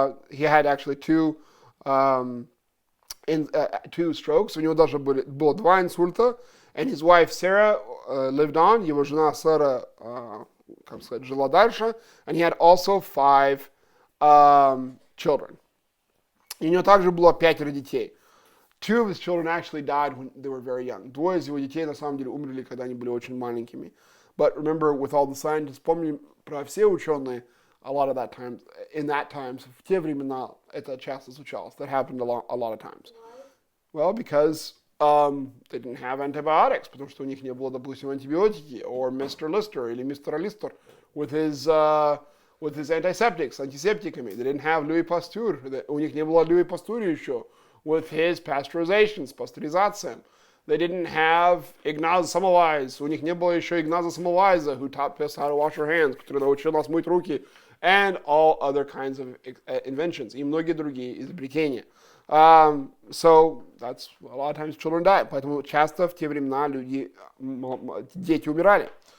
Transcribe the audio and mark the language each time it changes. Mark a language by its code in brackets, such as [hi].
[en] He had actually two strokes. [ru] У него даже было 2 инсульта. [en] And his wife Sarah lived on. [ru] Его жена Сара, как сказать, жила дальше. [en] And he had also 5 children. [ru] И у него также было 5 детей. [en] 2 of his children actually died when they were very young. [ru] 2 из его детей на самом деле умерли, когда они были очень маленькими. [en] But remember, with all the scientists, [ru] помни про все ученые, [en] a lot of that times, in that times, [ru] в те времена это часто случалось. [en] That happened a lot of times. Well, because they didn't have antibiotics, [ru] потому что у них не было, допустим, антибиотики, [en] or Mr. Lister или Mr. Lister with his antiseptics, антисептиками. They didn't have Louis Pasteur. [ru] У них не было Louis Pasteur еще [en] with his pasteurizations, [ru] пастеризацией. [en] They didn't have Ignaz Semmelweis. [ru] У них не было еще Ignaza Semmelweis, [en] who taught us how to wash our hands, [ru] который научил нас мыть руки, [en] and all other kinds of inventions, [ru] и многие другие изобретения. [en] So that's a lot of times children die. [ru] Поэтому часто в те времена дети умирали.